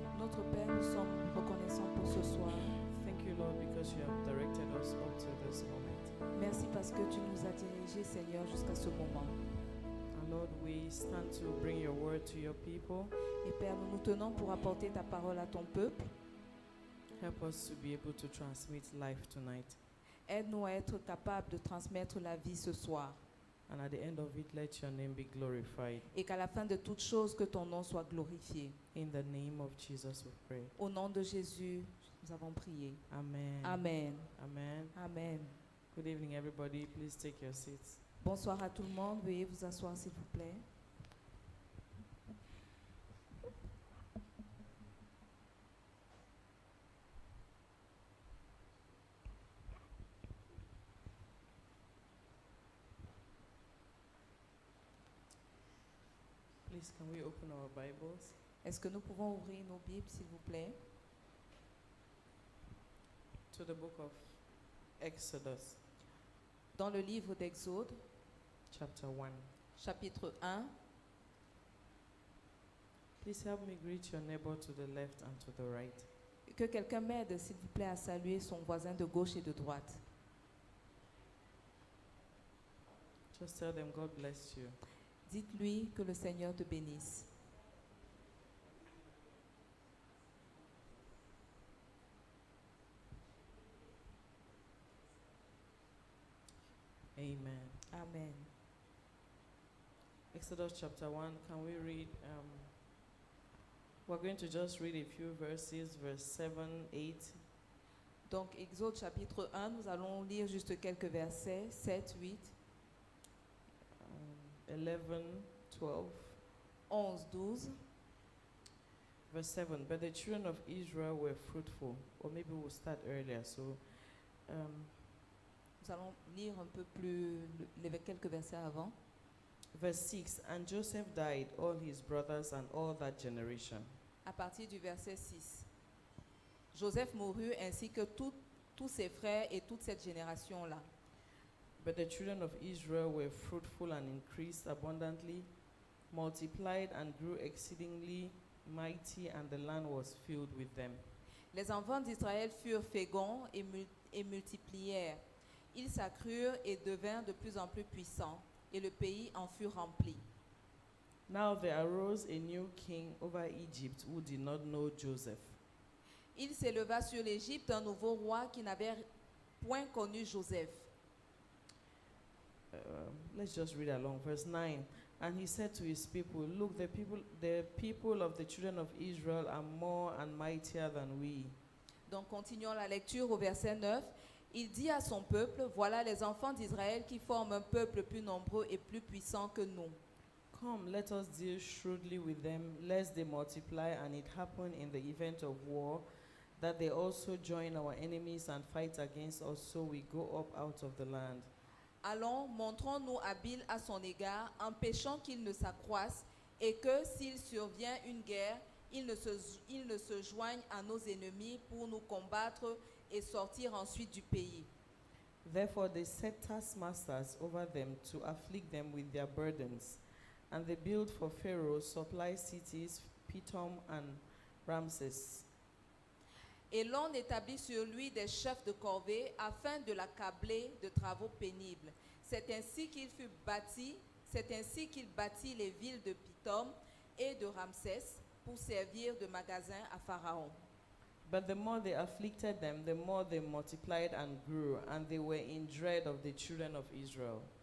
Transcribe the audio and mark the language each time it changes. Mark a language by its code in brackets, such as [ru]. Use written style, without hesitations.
[fr] Notre Père, nous sommes reconnaissants pour ce soir. [en] Thank you, Lord, because you have directed us up to this moment. [fr] Merci parce que tu nous as dirigés, Seigneur, jusqu'à ce moment. [en] And Lord, we stand to bring your word to your people. [fr] Et Père, nous nous tenons pour apporter ta parole à ton peuple. [en] Help us to be able to transmit life tonight. [fr] Aide-nous à être capables de transmettre la vie ce soir. [en] And at the end of it, let your name be glorified. [fr] Et qu'à la fin de toutes choses, que ton nom soit glorifié. [en] In the name of Jesus we pray. [fr] Au nom de Jésus, nous avons prié. Amen. Amen. Amen. Amen. [en] Good evening, everybody. Please take your seats. [fr] Bonsoir à tout le monde. Veuillez vous asseoir, s'il vous plaît. [en] Please, can we open our Bibles? [fr] Est-ce que nous pouvons ouvrir nos Bibles, s'il vous plaît, [en] To the book of Exodus, [fr] dans le livre d'Exode, [en] chapter 1. [fr] chapitre 1. [en] Please help me greet your neighbor to the left and to the right. [fr] Que quelqu'un m'aide, s'il vous plaît, à saluer son voisin de gauche et de droite. [en] Just tell them God bless you. [fr] Dites-lui que le Seigneur te bénisse. Amen. Amen. [en] Exodus chapter 1, can we read? We're going to just read a few verses, verse 7, 8. [fr] Donc, Exode chapitre 1, nous allons lire juste quelques versets, 7, 8, 11, 12. 11, 12. [en] Verse 7. But the children of Israel were fruitful. Or maybe we'll start earlier. So, [fr] Nous allons lire un peu plus quelques versets avant. [en] verse 6. And Joseph died, all his brothers, and all that generation. [fr] À partir du verset 6. Joseph mourut ainsi que tous ses frères et toute cette génération-là. [en] But the children of Israel were fruitful and increased abundantly, multiplied and grew exceedingly mighty, and the land was filled with them. [fr] Les enfants d'Israël furent féconds et multiplièrent. Ils s'accrurent et devinrent de plus en plus puissants, et le pays en fut rempli. [en] Now there arose a new king over Egypt who did not know Joseph. [fr] Il s'éleva sur l'Égypte un nouveau roi qui n'avait point connu Joseph. [en] Let's just read along. Verse 9. And he said to his people, look, the people of the children of Israel are more and mightier than we. [fr] Donc continuons la lecture au verset 9. Il dit à son peuple, voilà les enfants d'Israël qui forment un peuple plus nombreux et plus puissant que nous. [en] Come, let us deal shrewdly with them, lest they multiply, and it happen in the event of war, that they also join our enemies and fight against us, so we go up out of the land. [fr] Allons, montrons-nous habiles à son égard, empêchons qu'il ne s'accroisse, et que s'il survient une guerre, il ne se joigne à nos ennemis pour nous combattre et sortir ensuite du pays. [en] Therefore they set taskmasters over them to afflict them with their burdens. And they built for Pharaoh supply cities, Pithom and Ramses. [fr] Et l'on établit sur lui des chefs de corvée afin de l'accabler de travaux pénibles. C'est ainsi qu'il bâtit les villes de Pithom et de Ramsès pour servir de magasin à Pharaon. [en] But the more they afflicted them, the more they multiplied and grew, and they were in dread of the children of Israel.